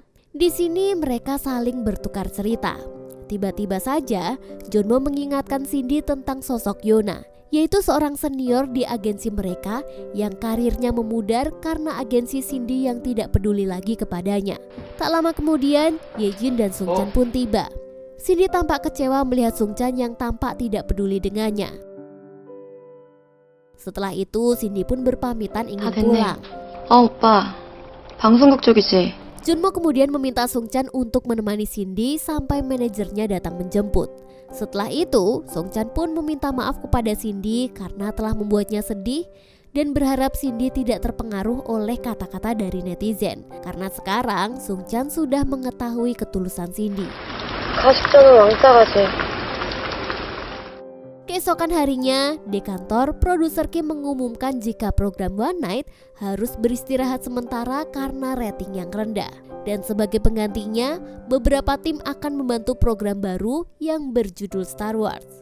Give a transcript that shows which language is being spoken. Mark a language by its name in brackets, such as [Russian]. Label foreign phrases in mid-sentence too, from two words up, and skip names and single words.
[Indonesian] Di sini mereka saling bertukar cerita. Tiba-tiba saja, Jeonmo mengingatkan Cindy tentang sosok Yona, yaitu seorang senior di agensi mereka yang karirnya memudar karena agensi Cindy yang tidak peduli lagi kepadanya. Tak lama kemudian, Yejin dan Sungchan pun tiba. Cindy tampak kecewa melihat Sungchan yang tampak tidak peduli dengannya. Setelah itu, Cindy pun berpamitan ingin pulang. [Korean] 오빠. 방송국 쪽이지. [Indonesian] Jeonmo kemudian meminta Sungchan untuk menemani Cindy sampai manajernya datang menjemput. Setelah itu, Sungchan pun meminta maaf kepada Cindy karena telah membuatnya sedih dan berharap Cindy tidak terpengaruh oleh kata-kata dari netizen. Karena sekarang Sungchan sudah mengetahui ketulusan Cindy. [Korean] 가식적인 왕따가지. [Indonesian] Keesokan harinya, di kantor, produser Kim mengumumkan jika program One Night harus beristirahat sementara karena rating yang rendah. Dan sebagai penggantinya, beberapa tim akan membantu program baru yang berjudul Star Wars.